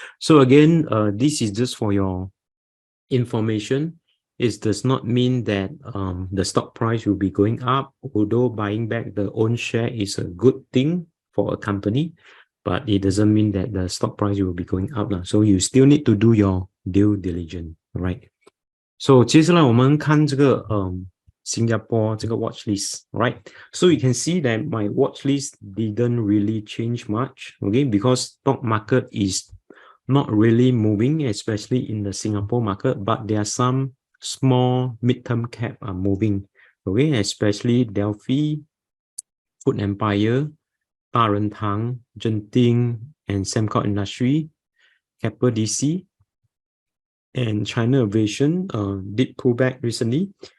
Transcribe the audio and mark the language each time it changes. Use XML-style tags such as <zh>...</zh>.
<en>So again, this is just for your information. It does not mean that the stock price will be going up, although buying back the own share is a good thing for a company, but it doesn't mean that the stock price will be going up. So you still need to do your due diligence, right?</en> <zh>So 接下来我们看这个新加坡这个 watch list, right?</zh> <en>So you can see that my watch list didn't really change much, okay? Because stock market is not really moving, especially in the Singapore market, but there are some small mid-term cap are moving, okay? Especially Delfi, Food Empire, DaRenTang, Genting, and Semcon Industry, Keppel DC, and China Aviation did pull back recently.</en>